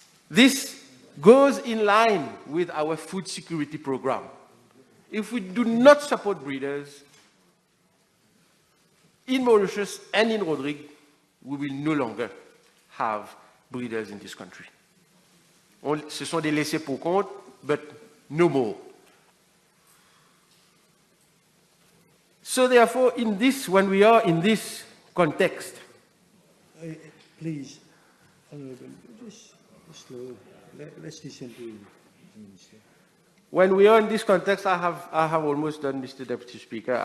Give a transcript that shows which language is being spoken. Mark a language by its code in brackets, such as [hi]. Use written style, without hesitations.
[en] This goes in line with our food security program. If we do not support breeders, in Mauritius and in Rodrigue, we will no longer have breeders in this country. [fr] Ce sont des laissés pour compte, [en] but no more. So therefore, when we are in this context, please, Honourable, just slow. Let's listen to you, Minister. When we are in this context, I have almost done, Mr. Deputy Speaker.